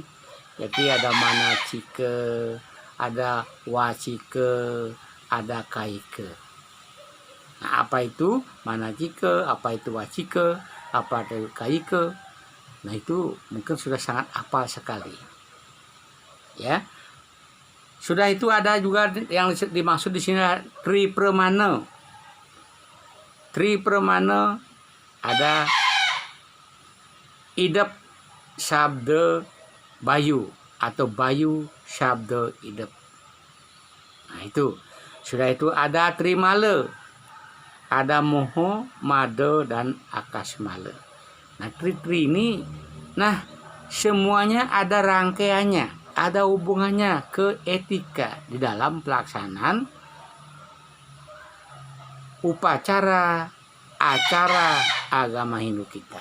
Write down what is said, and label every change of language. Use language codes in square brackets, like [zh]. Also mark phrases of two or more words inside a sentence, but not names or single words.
[id] Jadi ada manacika, ada wacika, ada kaika. Nah, apa itu manacika, apa itu wacika, apa itu kaika? Nah, itu mungkin sudah sangat hafal sekali. Ya, sudah itu ada juga yang dimaksud di sini Tripramana. Tripramana ada idep sabda bayu atau bayu sabda idep. Nah, itu sudah itu ada Trimala, ada Moho, Mada dan Akasmala. Nah, tri ini, nah, semuanya ada rangkaiannya, ada hubungannya ke etika di dalam pelaksanaan upacara, acara agama Hindu kita.